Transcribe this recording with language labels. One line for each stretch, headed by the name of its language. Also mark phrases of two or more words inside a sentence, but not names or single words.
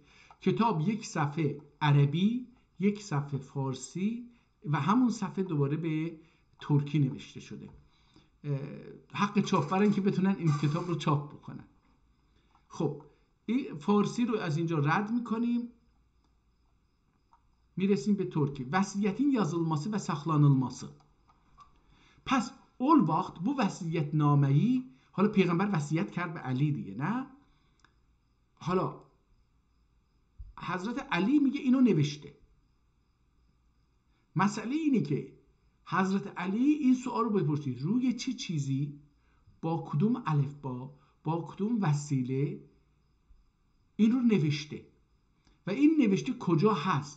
Persian: کتاب یک صفحه عربی، یک صفحه فارسی و همون صفحه دوباره به ترکی نوشته شده. حق چاپ برن که بتونن این کتاب رو چاپ بکنن. خب این فارسی رو از اینجا رد میکنیم، میرسیم به ترکی.
Azerbaijani: Vəsiyyətin yazılması və saxlanılması.
Persian: پس اول وقت
Azerbaijani: bu vəsiyyətnaməyi،
Persian: حالا پیغمبر وصیت کرد به علی دیگه، نه؟ حالا حضرت علی میگه اینو نوشته. مسئله اینه که حضرت علی این سوال رو بپرسید روی چه چیزی، با کدوم الفبا، با کدوم وسیله این رو نوشته و این نوشته کجا هست.